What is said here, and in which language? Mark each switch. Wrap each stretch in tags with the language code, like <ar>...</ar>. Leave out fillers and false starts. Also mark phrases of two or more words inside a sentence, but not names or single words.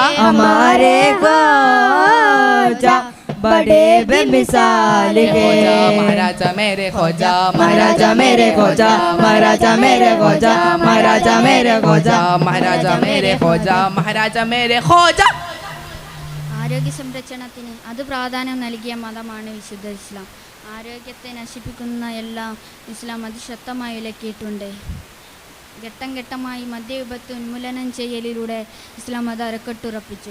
<hi>हमारे ख्वाजा बड़े बेमिसाल है. ख्वाजा महाराजा मेरे ख्वाजा, महाराजा मेरे ख्वाजा, महाराजा मेरे ख्वाजा, महाराजा मेरे ख्वाजा, महाराजा मेरे ख्वाजा, महाराजा मेरे ख्वाजा.</hi> <ml>ആരോഗ്യ സംരക്ഷണത്തിന് അത് പ്രാധാന്യം നൽകിയ മതമാണ് വിശുദ്ധ ഇസ്ലാം. ആരോഗ്യത്തെ നശിപ്പിക്കുന്ന എല്ലാം ഇസ്ലാം അതിശക്തമായി വിലക്കിയിട്ടുണ്ട്. ഘട്ടം ഘട്ടമായി മദ്യവിപത്ത് ഉന്മൂലനം ചെയ്യലിലൂടെ ഇസ്ലാം അത് അരക്കെട്ടുറപ്പിച്ചു.</ml>